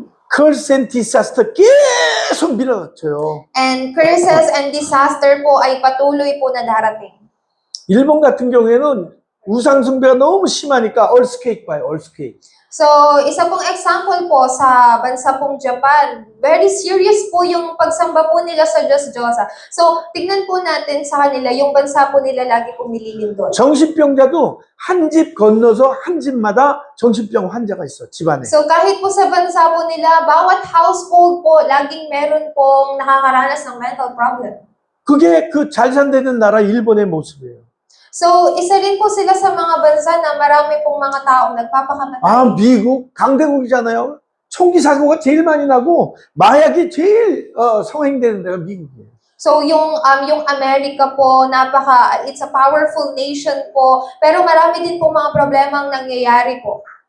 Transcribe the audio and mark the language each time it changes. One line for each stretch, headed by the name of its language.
English: curse and disaster
Korean: 계속 밀어넣어요.
English: And curses and disaster
Filipino: po ay patuloy po na darating.
Korean: 일본 같은 경우에는 우상 숭배가 너무 심하니까 얼스케이크 봐요, 얼스케이크.
Filipino: So, isa pong example po sa bansa pong Japan,
English: very serious
Filipino: po yung pagsamba po nila sa Diyos-Diyosa. So, tignan po natin sa kanila, yung bansa po nila lagi pong nililindol.
Korean: 정신병자도 한 집 건너서 한 집마다 정신병 환자가 있어, 집안에.
Filipino: So, kahit po sa bansa po nila, bawat household po, laging meron pong nakakaranas ng mental problem.
Korean: 그게 그 잘 산다는 나라 일본의 모습이에요.
Filipino: So, isa rin po sila sa mga bansa na marami pong mga taong nagpapakamatay.
Korean: 아, 미국 강대국이잖아요. 총기 사고가 제일 많이 나고 마약이 제일 성행되는 데가 미국이에요.
Filipino: So, yung Amerika po,
English: it's a powerful nation
Filipino: po, pero marami din po mga problemang nangyayari po.